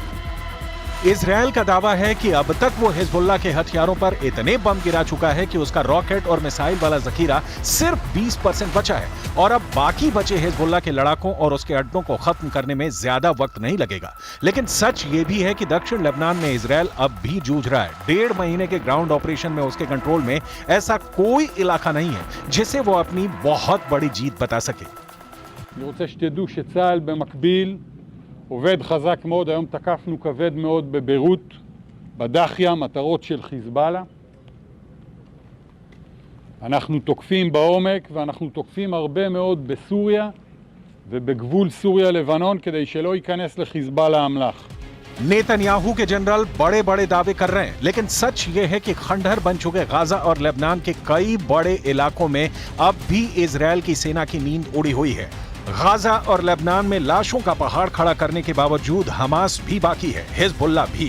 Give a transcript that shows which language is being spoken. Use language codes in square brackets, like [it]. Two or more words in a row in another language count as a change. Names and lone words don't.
[hi] इजरायल का दावा है कि अब तक वो हिजबुल्लाह के हथियारों पर इतने बम गिरा चुका है कि उसका रॉकेट और मिसाइल वाला जखीरा सिर्फ 20% बचा है और अब बाकी बचे हिजबुल्लाह के लड़ाकों और उसके अड्डों को खत्म करने में ज्यादा वक्त नहीं लगेगा। लेकिन सच ये भी है कि दक्षिण लेबनान में इजरायल अब भी जूझ रहा है। 1.5 महीने के ग्राउंड ऑपरेशन में उसके कंट्रोल में ऐसा कोई इलाका नहीं है जिसे वो अपनी बहुत बड़ी जीत बता सके। [he] אני רוצה שתדעו שצה"ל במקביל עובד חזק מאוד. היום תקפנו כבד מאוד בביירות, בדחיה, מטרות של חיזבאללה. אנחנו תוקפים בעומק ואנחנו תוקפים הרבה מאוד בסוריה ובגבול סוריה-לבנון כדי שלא ייכנס לחיזבאללה אמל"ח. [hi] नेतन्याहू के जनरल बड़े बड़े दावे कर रहे हैं, लेकिन सच ये है कि खंडहर बन चुके गाजा और लेबनान के कई बड़े इलाकों में अब भी इजरायल की सेना की नींद उड़ी हुई है। गाजा और लेबनान में लाशों का पहाड़ खड़ा करने के बावजूद हमास भी बाकी है, हिजबुल्लाह भी।